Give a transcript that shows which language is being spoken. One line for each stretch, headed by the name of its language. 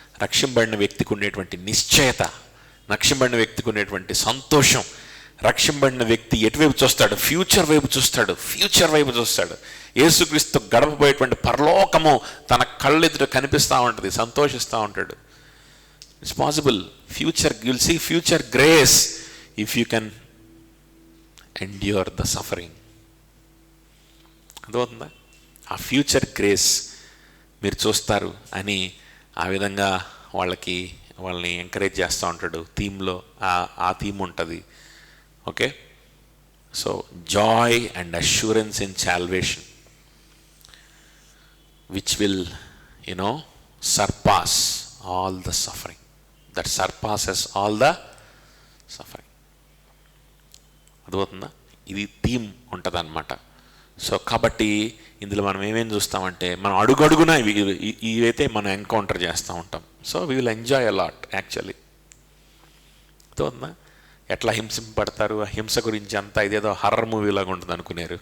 Telugu: రక్షింపబడిన వ్యక్తికి ఉండేటువంటి నిశ్చయత, రక్షింపబడిన వ్యక్తికి ఉండేటువంటి సంతోషం, రక్షింపబడిన వ్యక్తి ఎటువైపు చూస్తాడు? ఫ్యూచర్ వైపు చూస్తాడు. యేసుక్రీస్తు గడపబోయేటువంటి పరలోకము తన కళ్ళెదుట కనిపిస్తూ ఉంటుంది, సంతోషిస్తూ ఉంటాడు.
English: It's possible. you'll see future grace if you can endure the suffering.
Telugu: అర్థమవుతుందా? ఆ ఫ్యూచర్ గ్రేస్ మీరు చూస్తారు అని ఆ విధంగా వాళ్ళని ఎంకరేజ్ చేస్తూ ఉంటాడు. థీమ్లో ఆ థీమ్ ఉంటుంది.
English: Okay, so joy and assurance in salvation which will surpass all the suffering, that surpasses all the suffering.
Telugu: అర్థమవుతుందా? ఇది థీమ్ ఉంటుంది అన్నమాట. సో కాబట్టి ఇందులో మనం ఏమేమి చూస్తామంటే, మనం అడుగడుగున ఇవైతే మనం ఎన్కౌంటర్ చేస్తూ ఉంటాం.
English: So we will enjoy a lot actually.
Telugu: అర్థమవుతుందా? ఎట్లా హింసింపడతారు, ఆ హింస గురించి అంతా ఇదేదో హర్రర్ మూవీలాగా ఉంటుంది అనుకున్నారు.